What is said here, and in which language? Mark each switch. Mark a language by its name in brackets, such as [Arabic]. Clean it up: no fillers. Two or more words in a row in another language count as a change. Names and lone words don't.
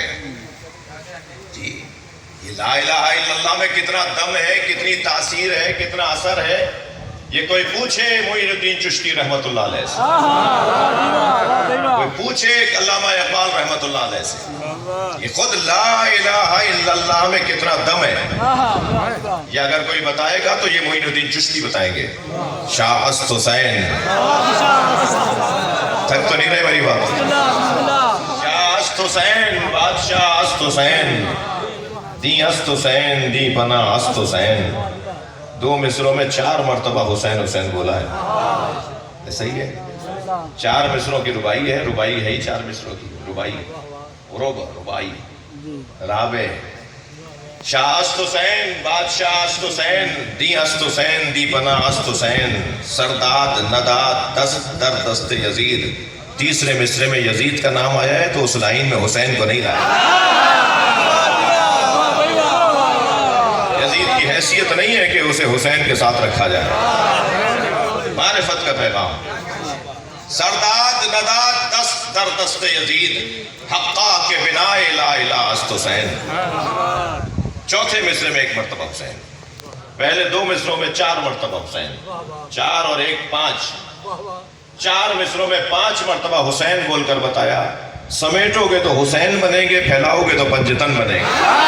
[Urdu] جی یہ [Arabic] لا الہ الا اللہ [Urdu] میں کتنا دم ہے، کتنی تاثیر ہے، کتنا اثر ہے، یہ کوئی پوچھے معین الدین چشتی [Arabic] رحمت اللہ علیہ [Urdu] سے، کوئی پوچھے علامہ اقبال [Arabic] رحمت اللہ علیہ [Urdu] سے. یہ خود [Arabic] لا الہ الا اللہ [Urdu] میں کتنا دم ہے، یہ اگر کوئی بتائے گا تو یہ معین الدین چشتی بتائیں گے. [Persian] شاہ است حسین، [Urdu] تھک تو نہیں رہے میری بات. [Persian] شاہ است حسین، بادشاہ است حسین، دی است حسین، دی پناہ است حسین. [Urdu] 2 مصروں میں 4 مرتبہ حسین حسین بولا ہے. صحیح ہے. 4 مصروں کی ربائی ہے، ربائی ہے ہی 4 مصروں کی ربائی، ربائی رابع. [Persian] شاہ است حسین، بادشاہ است حسین، دی است حسین، دی پناہ است حسین، سرداد نداد دست در دست یزید. [Urdu] 3 مصرے میں یزید کا نام آیا ہے تو اس لائن میں حسین کو نہیں لایا. یزید کی حیثیت نہیں ہے کہ اسے حسین کے ساتھ رکھا جائے. معرفت کا پیغام. [Persian] سرداد نداد دست در دست یزید، حقا کے بنا [Arabic] لا الہ [Persian] است حسین. [Urdu] 4 مصرے میں 1 مرتبہ حسین. پہلے 2 مصروں میں 4 مرتبہ حسین، 4 اور 1 5، 4 مصروں میں 5 مرتبہ حسین بول کر بتایا، سمیٹو گے تو حسین بنیں گے، پھیلاؤ گے تو پنجتن بنیں گے۔